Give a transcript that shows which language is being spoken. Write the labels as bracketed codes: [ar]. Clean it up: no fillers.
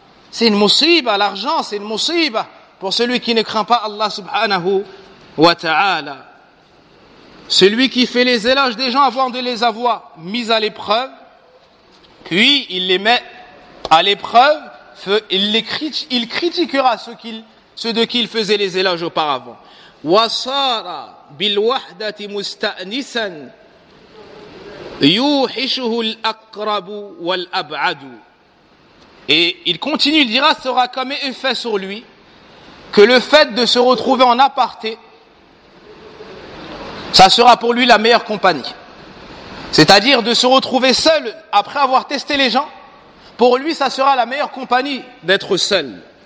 [fr] C'est une musiba, l'argent, c'est une musiba pour celui qui ne craint pas Allah subhanahu wa ta'ala. Celui qui fait les éloges des gens avant de les avoir mis à l'épreuve, puis il les met à l'épreuve, il critiquera ceux de qui il faisait les éloges auparavant. [ar] وصار بالوحدة مستأنسا يوحشه الأقرب والأبعد. [fr] Et il continue, il dira, sera comme effet sur lui que le fait de se retrouver en aparté, ça sera pour lui la meilleure compagnie. C'est-à-dire de se retrouver seul après avoir testé les gens, pour lui ça sera la meilleure compagnie d'être seul.